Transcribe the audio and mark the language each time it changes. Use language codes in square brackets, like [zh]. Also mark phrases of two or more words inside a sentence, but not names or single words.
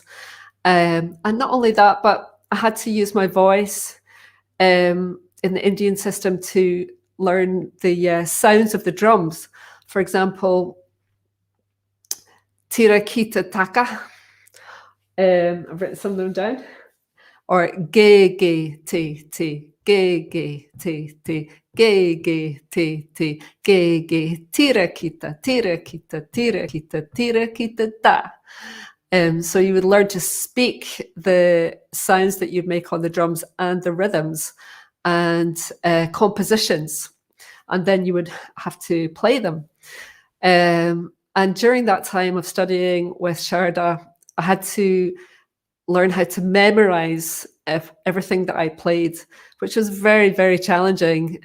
[en] And not only that, but I had to use my voice in the Indian system to learn the sounds of the drums. For example, tira kita taka. I've written some of them down. Or ge ge ti ti, ge ge ti ti, ge ge ti ti, ge ge tira kita, tira kita, tira kita, tira kita ta. So you would learn to speak the sounds that you make on the drums and the rhythms and compositions, and then you would have to play them. And during that time of studying with Sharda, I had to learn how to memorize everything that I played, which was very, very challenging.